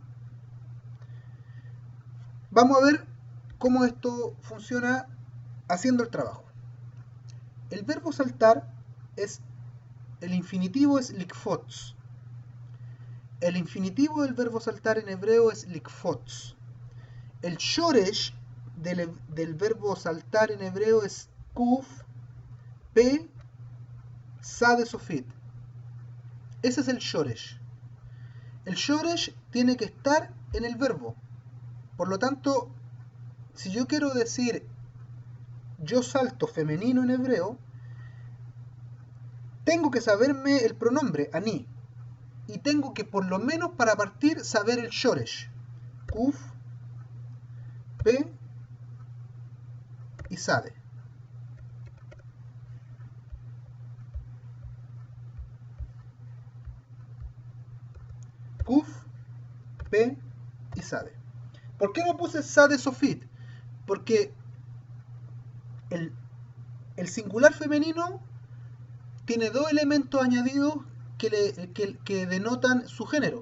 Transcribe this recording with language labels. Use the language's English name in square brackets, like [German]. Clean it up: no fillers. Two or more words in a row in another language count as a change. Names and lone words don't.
[Spanish] Vamos a ver cómo esto funciona haciendo el trabajo. El verbo saltar el infinitivo es likfots. El infinitivo del verbo saltar en hebreo es likfots. El shoresh del verbo saltar en hebreo es kuf, p, [Hebrew] צדי סופית. [Spanish] Ese es el shoresh. El shoresh tiene que estar en el verbo. Por lo tanto, si yo quiero decir yo salto femenino en hebreo, tengo que saberme el pronombre, ani. Y tengo que, por lo menos para partir, saber el shoresh. Kuf, p y sade. Kuf, p y sade. ¿Por qué no puse [Hebrew] צדי סופית? [Spanish] Porque el singular femenino tiene dos elementos añadidos que denotan su género.